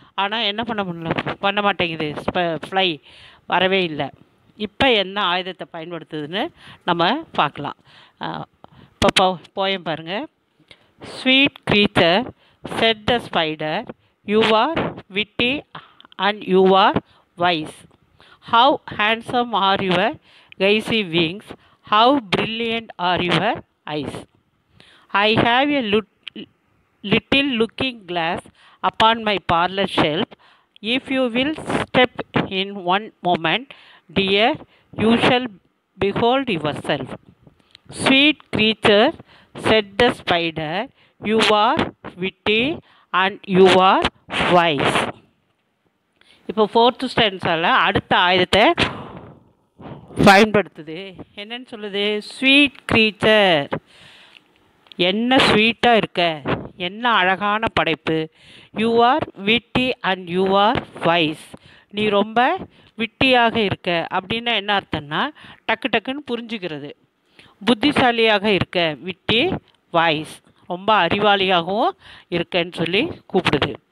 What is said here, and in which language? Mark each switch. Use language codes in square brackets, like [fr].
[ta] ஆனால் என்ன பண்ண மாட்டேங்குது, ஃப்ளை வரவே இல்லை. இப்போ என்ன ஆயுதத்தை பயன்படுத்துதுன்னு நம்ம பார்க்கலாம். இப்போ போயம் பாருங்கள். [en] Sweet creature, said the spider, you are witty and you are wise. How handsome are your gauzy wings, how brilliant are your eyes. I have a little looking glass upon my parlor shelf. If you will step in one moment, dear, you shall behold yourself. Sweet creature, said the spider, you are witty and you are wise. [ta] இப்போ fourth ஸ்டான்ஸால் அடுத்த ஆயுதத்தை பயன்படுத்துது. என்னன்னு சொல்லுது, [en] sweet creature, [ta] என்ன ஸ்வீட்டாக இருக்க, என்ன அழகான படைப்பு, [en] you are witty and you are wise, [ta] நீ ரொம்ப விட்டியாக இருக்க அப்படின்னா என்ன அர்த்தம்னா டக்குன்னு புரிஞ்சுக்கிறது, புத்திசாலியாக இருக்க, விட்டி, வாய்ஸ், ரொம்ப அறிவாளியாகவும் இருக்கன்னு சொல்லி கூப்பிடுது.